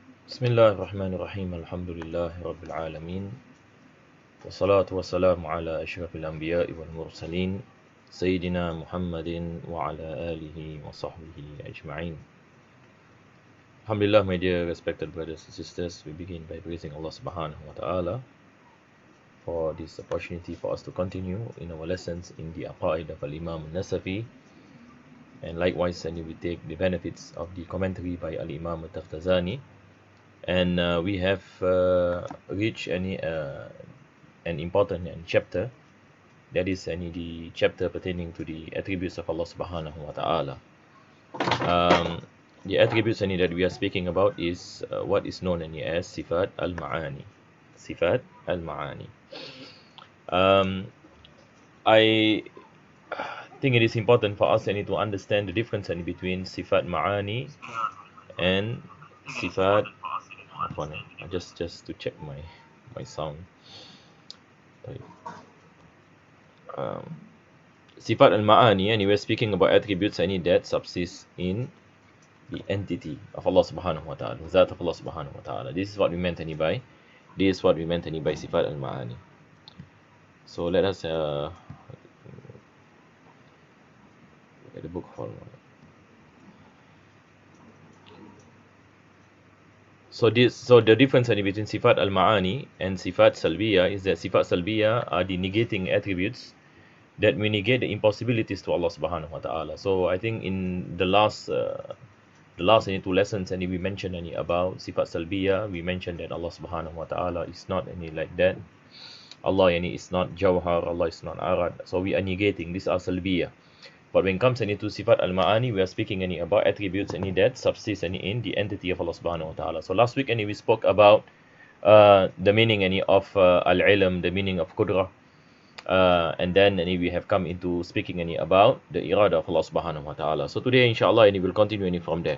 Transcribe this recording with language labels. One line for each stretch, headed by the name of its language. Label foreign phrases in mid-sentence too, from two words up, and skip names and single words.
Arabic: بسم الله الرحمن الرحيم الحمد لله رب العالمين والصلاة والسلام على أشرف الأنبياء والمرسلين سيدنا محمد وعلى آله وصحبه أجمعين.
English: Alhamdulillah, my dear respected brothers and sisters, we begin by praising Allah
Arabic: سبحانه وتعالى
English: for this opportunity for us to continue in our lessons in the Aqaid of Al-Imam Nasafiyyah, and likewise we take the benefits of the commentary by Al-Imam Taftazani. And we have reached an important chapter, that is the chapter pertaining to the attributes of Allah
Arabic: سبحانه وتعالى.
English: The attributes that we are speaking about is what is known as
Arabic: صفات المعاني. صفات المعاني.
English: I think it is important for us to understand the difference between
Arabic: صفات معاني
English: and Sifat. Just to check my sound.
Arabic: صفات المعاني,
English: and we are speaking about attributes that subsist in the entity of Allah
Arabic: سبحانه وتعالى,
English: Bذات of Allah
Arabic: سبحانه وتعالى.
English: This is what we meant by
Arabic: صفات المعاني.
English: So let us get the book for a moment. So the difference between
Arabic: صفات المعاني
English: and
Arabic: صفات سلبية
English: is that
Arabic: صفات سلبية
English: are the negating attributes that we negate the impossibilities to Allah
Arabic: سبحانه وتعالى.
English: So I think in the last two lessons we mentioned about
Arabic: صفات سلبية.
English: We mentioned that Allah
Arabic: سبحانه وتعالى
English: is not like that. Allah is not Jawhar, Allah is not Arad. So we are negating, these are Salbiyyah. But when it comes to
Arabic: صفات المعاني,
English: we are speaking about attributes that subsist in the entity of Allah
Arabic: سبحانه وتعالى.
English: So last week we spoke about the meaning of al-Ilm, the meaning of Qudra, and then we have come into speaking about the Irada of Allah
Arabic: سبحانه وتعالى.
English: So today inshallah we will continue from there.